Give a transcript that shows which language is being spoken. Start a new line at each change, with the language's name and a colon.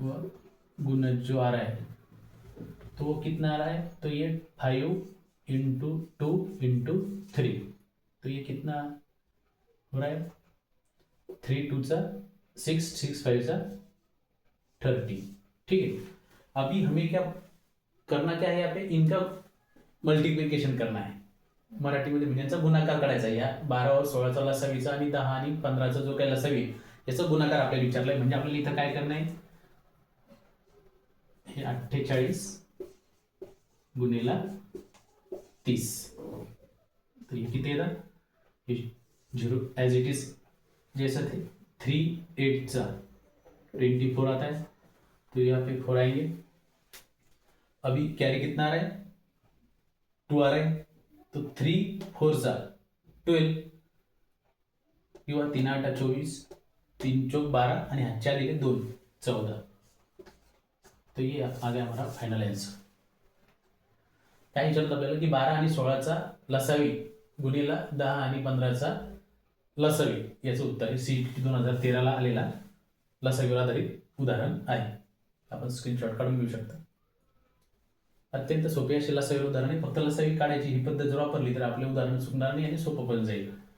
Hindi: व गुणज जो आ रहा है तो वो कितना आ रहा है, तो ये 5 इंटू 2 इंटू 3, तो ये कितना हो रहा है, 3 2 6 6 5 30। ठीक है, अभी हमें क्या करना, क्या है यहाँ पे, इनका मल्टिप्लिकेशन करना आहे,
Marathi: मराठीमध्ये म्हणजे यांचा गुणाकार करायचा आहे। या 12 व 16चा लसावीचा आणि 10 आणि 15चा जो काही लसावी याचा गुणाकार आपल्याला विचारलाय, म्हणजे आपल्याला इथं काय करणं आहे, हे 48 गुणिला 30,
Hindi: तो ये कितने था, ये 0 एज इट इज जैसा थे, 3 8 24 आता है, तो यहाँ पे 4 आएंगे। अभी कैरी कितना आ रहा है, 2 आ रहा है, तो 3 4 12
Marathi: किंवा 3 8 24, 3 चौक 12 आणि हा 4 दिले 2 14,
Hindi: तो ये आ गया हमारा फाइनल आंसर।
Marathi: काय विचारलं आपल्याला की 12 आणि 16चा लसावी गुणिला 10 आणि 15चा लसावी, याचं उत्तर आहे CET 2013 ला आलेला लसावीवर आधारित उदाहरण आहे। आपण स्क्रीनशॉट काढून घेऊ शकता। अत्यंत सोपे असे लसावी उदाहरण आहे, फक्त लसावी काढायची ही पद्धत जर वापरली तर आपले उदाहरण चुकणार नाही आणि सोपं पण जाईल।